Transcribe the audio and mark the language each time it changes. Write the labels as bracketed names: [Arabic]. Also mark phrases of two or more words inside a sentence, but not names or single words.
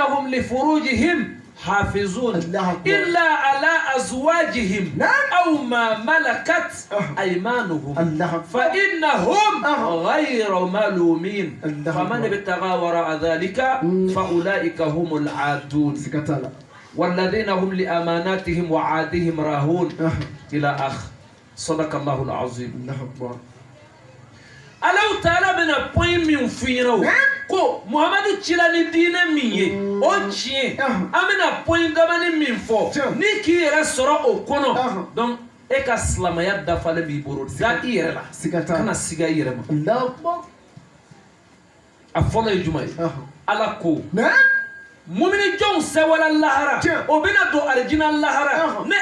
[Arabic] هم لفروجهم حافظون إلا على أزواجهم أو ما ملكت أيمانهم فإنهم غير ملومين فمن ابتغى وراء ذلك فأولئك هم العادون والذين هم لأماناتهم وعادهم راهون إلى آخر صدق الله العظيم [Bambara] Allahu Ta'ala bena point min fiyero ko Muhammadu cila ni diinɛ min ye o tiɲɛ an bena point damani min fɔ ni k'i yɛrɛ sɔrɔ o kɔnɔ donc e ka silamaya dafalen b'i bolo da i yɛrɛ la kana siga i yɛrɛ ma a fɔlɔ ye jumɛn ye ala ko mumini jɔnw sɛwala lahara o bena don arijina lahara ne